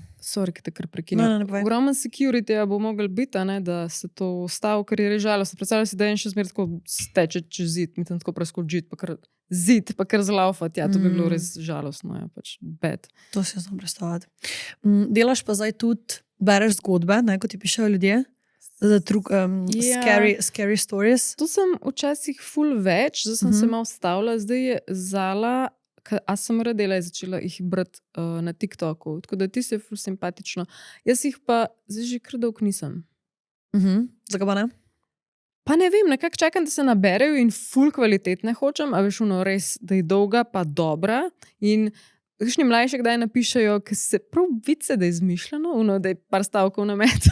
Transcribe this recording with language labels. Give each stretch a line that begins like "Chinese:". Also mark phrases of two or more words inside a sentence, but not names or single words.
Slovenian: Sorry, ki te kar prekinem. Ogromen security bo mogel biti, ne, da se to ustavi, ker je res žalostno. Predstavljaj si, da je en še zmer tako steče čez zid, mi tam tako preskočiti, pa kar zlaufati. Ja, to bi bilo res žalostno, ja, pač bad. To si znam predstavljati. Delaš pa zdaj tudi, bereš zgodbe, ne, ko ti pišejo ljudje?
English: Scary stories.
Slovenian: To sem včasih ful več, zdaj sem se malo stavila, zdaj je Zala, ASMR dela je začela jih brati na TikToku, tako da ti se je ful simpatično. Jaz jih pa zdaj že kar dolgo nisem. Zakaj pa ne? Pa ne vem, nekako čakam, da se naberejo in ful kvalitetne hočem, a veš, ono res, da je dolga pa dobra in kakšni mlajši kdaj napišejo, ki se prav vice, da je izmišljeno, da je par stavkov na metu.